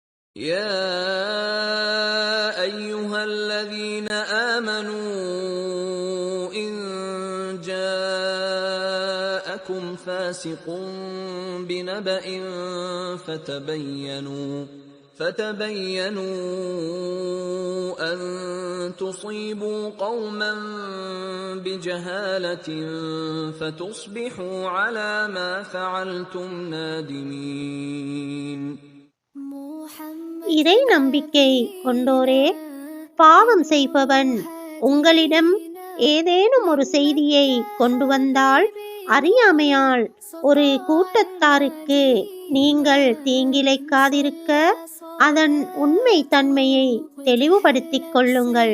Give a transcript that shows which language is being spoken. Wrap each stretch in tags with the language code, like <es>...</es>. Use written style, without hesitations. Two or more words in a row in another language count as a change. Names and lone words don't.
<ar>يا أيها الذين آمنوا إن جاءكم فاسق بنبأ فتبينوا أن تصيبوا قوما بجهالة فتصبحوا على ما فعلتم نادمين.</ar> <ta>இறை நம்பிக்கை கொண்டோரே, பாவம் செய்பவன் உங்களிடம் ஏதேனும் ஒரு செய்தியை கொண்டு வந்தால் அறியாமையால் ஒரு கூட்டத்தாருக்கு நீங்கள் தீங்கிழைக்காதிருக்க அதன் உண்மை தன்மையை தெளிவுபடுத்திக் கொள்ளுங்கள்.</ta>